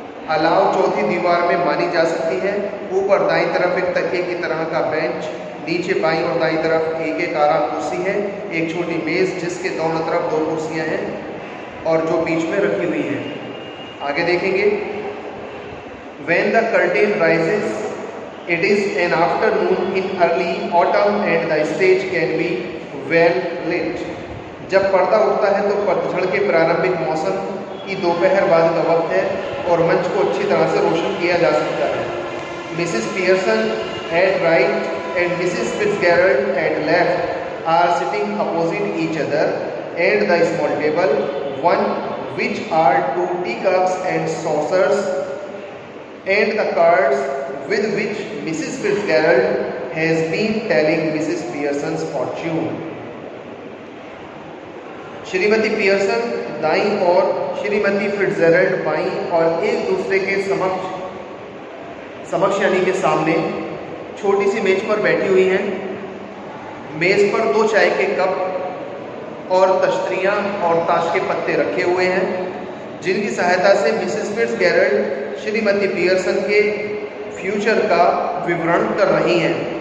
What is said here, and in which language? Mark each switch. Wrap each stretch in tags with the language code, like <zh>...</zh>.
<hi>अलाव चौथी दीवार में मानी जा सकती है। ऊपर दाईं तरफ एक तकिए की तरह का बेंच, नीचे बाईं और दाईं तरफ एक आराम कुर्सी है, एक छोटी मेज़ जिसके दोनों तरफ 2 कुर्सियां हैं और जो बीच में रखी हुई है। आगे देखेंगे।</hi> <en>When the curtain rises, it is an afternoon in early autumn and the stage can be well lit.</en> <hi>जब पर्दा उठता है तो पतझड़ के प्रारंभिक मौसम की दोपहर बाद का वक्त है और मंच को अच्छी तरह से रोशन किया जा सकता है।</hi> <en>Mrs Pearson at right and Mrs Fitzgerald at left are sitting opposite each other at the small table, one which are 2 teacups and saucers and the cards with which Mrs. Fitzgerald has been telling Mrs. Pearson's fortune.</en> <hi>Shrimati Pearson दाईं और Shrimati Fitzgerald बाईं और एक दूसरे के समक्ष यानी के सामने छोटी सी मेज पर बैठी हुई हैं। मेज पर 2 चाय के कप और तश्तरियाँ और ताश के पत्ते रखे हुए हैं, जिनकी सहायता से मिसेस फिट्जगेरल्ड श्रीमती पियर्सन के फ्यूचर का विवरण कर रही हैं।</hi>